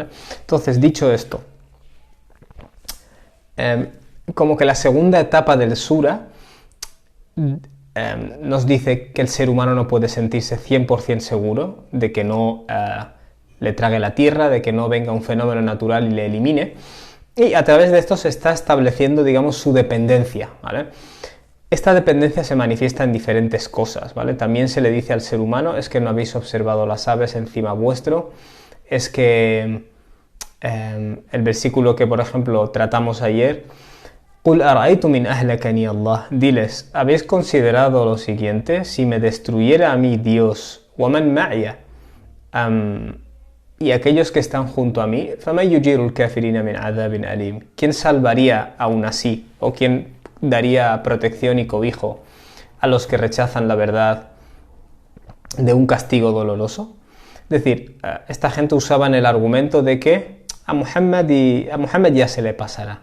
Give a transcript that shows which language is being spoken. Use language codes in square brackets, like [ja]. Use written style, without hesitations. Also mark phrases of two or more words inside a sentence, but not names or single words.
[es] Entonces, dicho esto, como que la segunda etapa del sura nos dice que el ser humano no puede sentirse 100% seguro de que no le trague la tierra, de que no venga un fenómeno natural y le elimine, y a través de esto se está estableciendo, digamos, su dependencia, ¿vale? Esta dependencia se manifiesta en diferentes cosas, ¿vale? También se le dice al ser humano, es que no habéis observado las aves encima vuestro, es que el versículo que, por ejemplo, tratamos ayer, [ar] قُلْ أَرَأَيْتُمْ إِنْ أَهْلَكَنِيَ اللَّهُ. [es] Diles, ¿habéis considerado lo siguiente? Si me destruyera a mí Dios, [ar] وَمَنْ مَعِيَ, [es] y aquellos que están junto a mí, [ar] فَمَنْ يُجِيرُ الْكَافِرِينَ مِنْ عَذَابٍ أَلِيمٍ. [es] ¿Quién salvaría aún así? ¿O quién daría protección y cobijo a los que rechazan la verdad de un castigo doloroso? Es decir, esta gente usaban el argumento de que a Muhammad ya se le pasará.